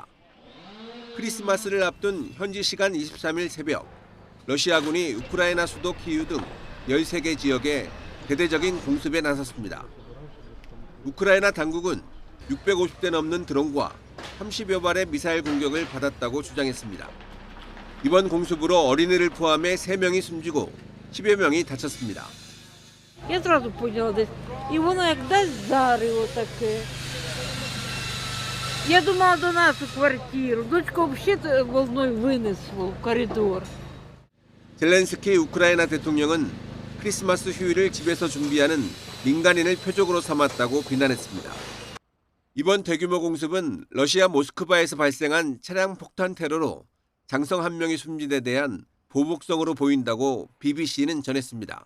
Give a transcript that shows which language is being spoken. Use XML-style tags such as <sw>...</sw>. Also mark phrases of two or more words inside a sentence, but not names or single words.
<ko>크리스마스를 앞둔 현지 시간 23일 새벽, 러시아군이 우크라이나 수도 키이우 등 13개 지역에 대대적인 공습에 나섰습니다. 우크라이나 당국은 650대 넘는 드론과 30여 발의 미사일 공격을 받았다고 주장했습니다. 이번 공습으로 어린이를 포함해 3명이 숨지고 10여 명이 다쳤습니다.</ko> <uk>Я одразу поняла десь. І воно як десь вдарило таке. Я думала до нас у квартиру. Дочку взагалі волною винесло в коридор.</uk> <ko>젤렌스키 우크라이나 대통령은 크리스마스 휴일을 집에서 준비하는 민간인을 표적으로 삼았다고 비난했습니다. 이번 대규모 공습은 러시아 모스크바에서 발생한 차량 폭탄 테러로 장성 1명이 숨진 데 대한 보복성으로 보인다고 BBC는 전했습니다.</ko>